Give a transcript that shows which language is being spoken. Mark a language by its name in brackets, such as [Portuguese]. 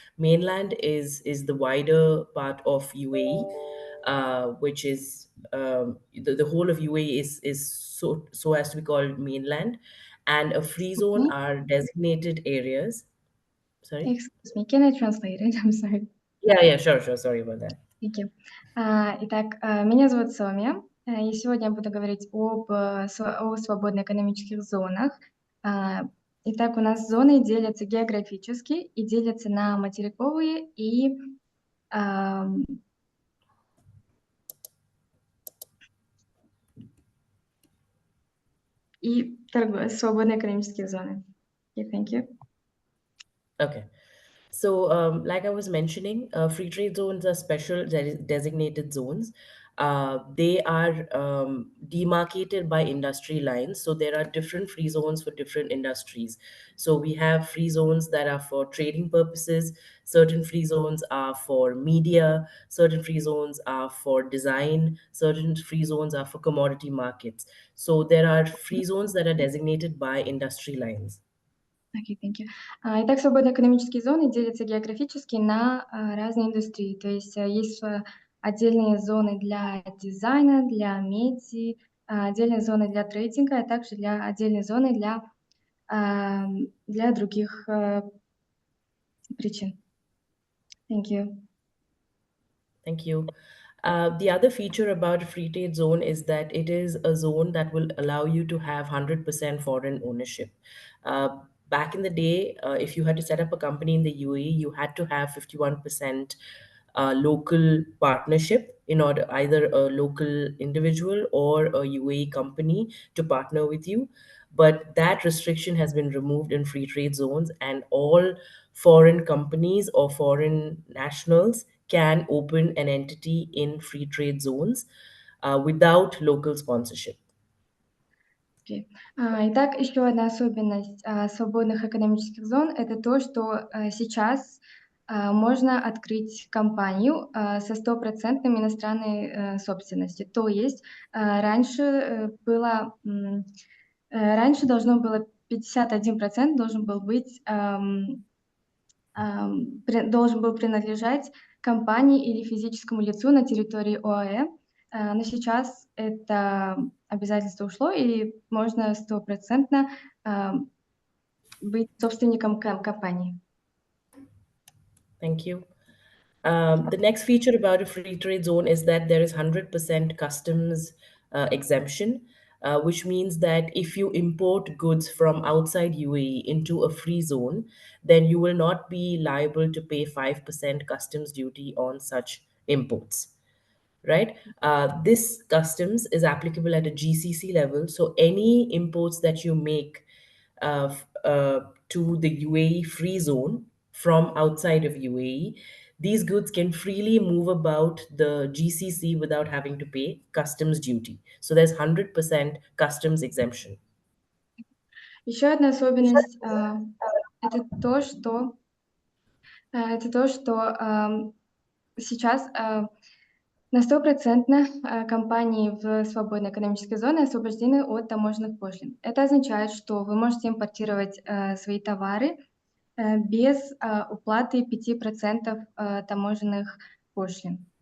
[English] Mainland is the wider part of UAE, which is the whole of UAE is so as to be called mainland, and a free zone are designated areas. Sorry? Excuse me, can I translate it? I'm sorry. Yeah, sure. Sorry about that. Thank you. [Russian] Итак, меня зовут Сомья, и сегодня я буду говорить о свободно-экономических зонах. Итак, у нас зоны делятся географически и делятся на материковые и свободные экономические зоны. [English] Okay, thank you. Okay. So, like I was mentioning, free trade zones are special designated zones. They are demarcated by industry lines. So there are different free zones for different industries. So we have free zones that are for trading purposes. Certain free zones are for media. Certain free zones are for design. Certain free zones are for commodity markets. So there are free zones that are designated by industry lines. Okay, thank you. [Russian] Итак, свободные экономические зоны делятся географически на разные индустрии. То есть есть отдельные зоны для дизайна, для меди, отдельные зоны для трейдинга, а также отдельные зоны для других [English] причин. Thank you. Thank you. The other feature about a free trade zone is that it is a zone that will allow you to have 100% foreign ownership. Back in the day, if you had to set up a company in the UAE, you had to have 51% local partnership in order either a local individual or a UAE company to partner with you. But that restriction has been removed in free trade zones, and all foreign companies or foreign nationals can open an entity in free trade zones without local sponsorship. [Russian] Окей. Итак, еще одна особенность свободных экономических зон – это то, что сейчас можно открыть компанию со 100% иностранной собственностью. То есть раньше должно было 51% должен был принадлежать компании или физическому лицу на территории ОАЭ, но сейчас это обязательство ушло, и можно 100% быть собственником компании. [English] Thank you. The next feature about a free trade zone is that there is 100% customs exemption, which means that if you import goods from outside UAE into a free zone, then you will not be liable to pay 5% customs duty on such imports. Right? This customs is applicable at a GCC level. So any imports that you make to the UAE free zone from outside of UAE, these goods can freely move about the GCC without having to pay customs duty. So there's 100% customs exemption. [Russian] Еще одна особенность это то, что сейчас на 100% компании в свободной экономической зоне освобождены от таможенных пошлин. Это означает, что вы можете импортировать свои товары без уплаты 5% таможенных пошлин.